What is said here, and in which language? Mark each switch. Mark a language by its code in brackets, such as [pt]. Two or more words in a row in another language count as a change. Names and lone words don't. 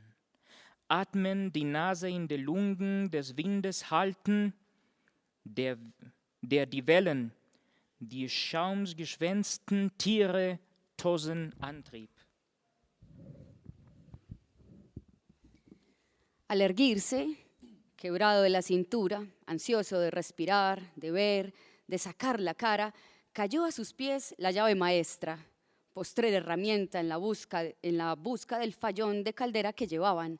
[de] Atmen, die Nase in die Lungen des Windes halten, der die Wellen, die schaumgeschwänzten Tiere tosen antrieb. [es] Al erguirse, quebrado de la cintura, ansioso de respirar, de ver, de sacar la cara, cayó a sus pies la llave maestra, postrera herramienta en la busca del fallón de caldera que llevaban.